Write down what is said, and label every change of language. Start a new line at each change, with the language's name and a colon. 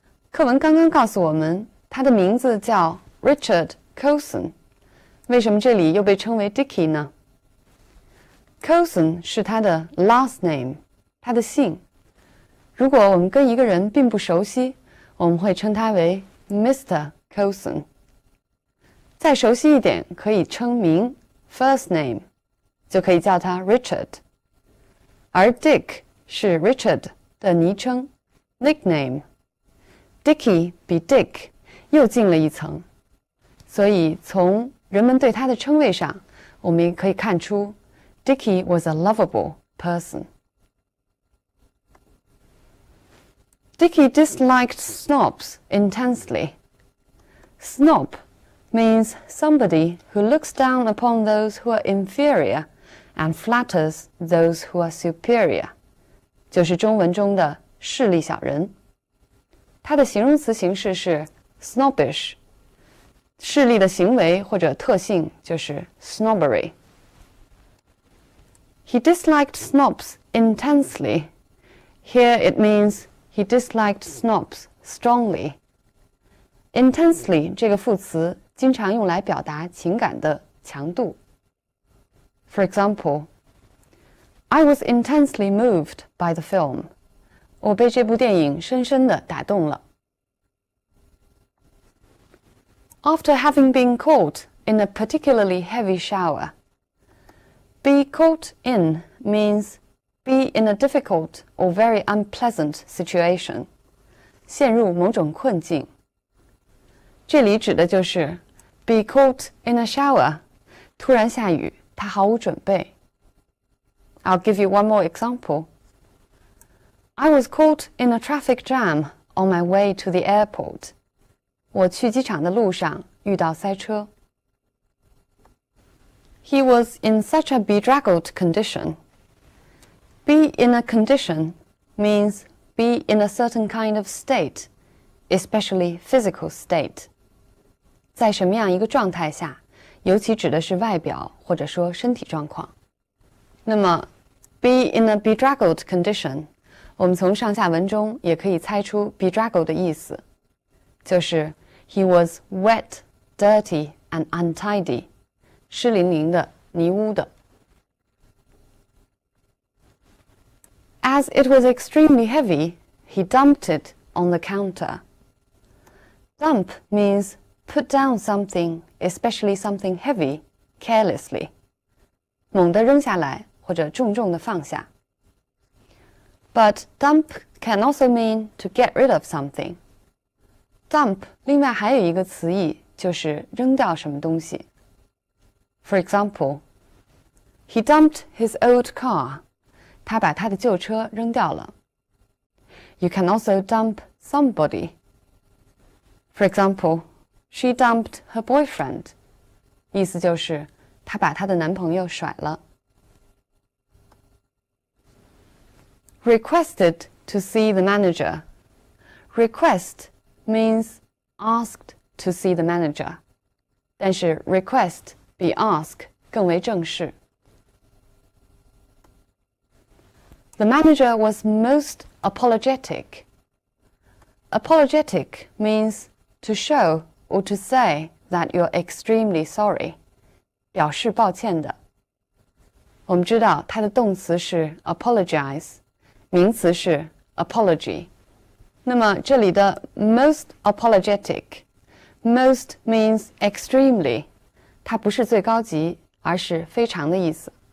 Chinese: 课文刚刚告诉我们，他的名字叫 Richard Colson。为什么这里又被称为 Dickie 呢？ Colson 是他的 last name， 他的姓。如果我们跟一个人并不熟悉，我们会称他为 Mr. Colson。再熟悉一点，可以称名 first name， 就可以叫他 Richard。而 Dick 是 Richard 的昵称 nickname。Dickie 比 Dick 又进了一层，所以从人们对他的称谓上，我们也可以看出
English: Dickie was a lovable person。 Dickie disliked snobs intensely. Snob means somebody who looks down upon those who are inferior and flatters those who are superior.
Chinese: 就是中文中的势利小人。它的形容词形式是 snobbish， 势利的行为或者特性就是 snobbery。
English: He disliked snobs intensely. Here it means he disliked snobs strongly.
Chinese: Intensely 这个副词经常用来表达情感的强度。
English: For example, I was intensely moved by the film.
Chinese: 我被这部电影深深地打动了。
English: After having been caught in a particularly heavy shower. Be caught in means be in a difficult or very unpleasant situation.
Chinese: 陷入某种困境。这里指的就是
English: be caught in a shower.
Chinese: 突然下雨，他毫无准备。
English: I'll give you one more example. I was caught in a traffic jam on my way to the airport.
Chinese: 我去机场的路上遇到塞车。
English: He was in such a bedraggled condition. Be in a condition means be in a certain kind of state, especially physical state.
Chinese: 在什么样一个状态下，尤其指的是外表或者说身体状况。那么
English: be in a bedraggled condition，
Chinese: 我们从上下文中也可以猜出 bedraggled 的意思，就是
English: he was wet, dirty and untidy，
Chinese: 湿淋淋的、泥污的。
English: As it was extremely heavy, he dumped it on the counter. Dump means put down something, especially something heavy, carelessly.
Chinese: 猛地扔下来或者重重地放下。
English: But dump can also mean to get rid of something.
Chinese: Dump 另外还有一个词义，就是扔掉什么东西。
English: For example, he dumped his old car.
Chinese: 他把他的旧车扔掉了。
English: You can also dump somebody. For example, she dumped her boyfriend.
Chinese: 意思就是她把她的男朋友甩了。
English: Requested to see the manager. Request means asked to see the manager.
Chinese: 但是 request 比 ask 更为正式。
English: The manager was most apologetic. Apologetic means to show or to say that you're extremely sorry.
Chinese: 表示抱歉的。我们知道它的动词是 apologize， 名词是 apology。那么这里的 most apologetic，
English: most means extremely，
Chinese: 它不是最高级，而是非常的意思。